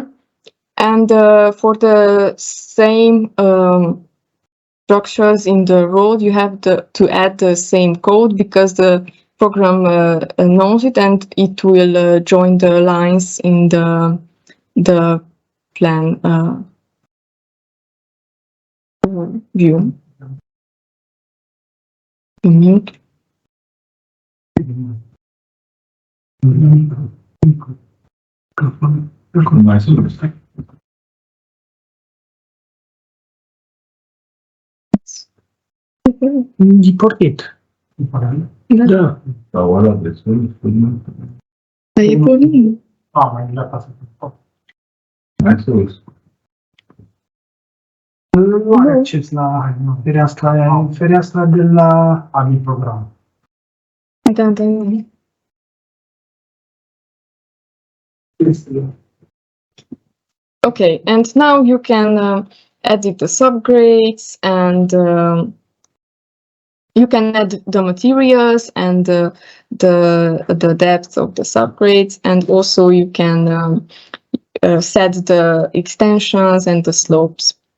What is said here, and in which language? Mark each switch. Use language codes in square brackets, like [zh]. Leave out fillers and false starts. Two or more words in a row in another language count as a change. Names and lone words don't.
[en] And for the same structures in the road, you have to add the same code, because the program knows it, and it will join the lines in the plan view. Mute. Di portiet. [ro] Da. [es] Ahora después, [pt] Aí é por mim. [it] Ah, ma già passato. [es] eso es. [ro] Nu are acces la fereastra de la AMI program. Da. [en] Okay, and now you can edit the subgrades, and you can add the materials and the depth of the subgrades, and also you can set the extensions and the slopes.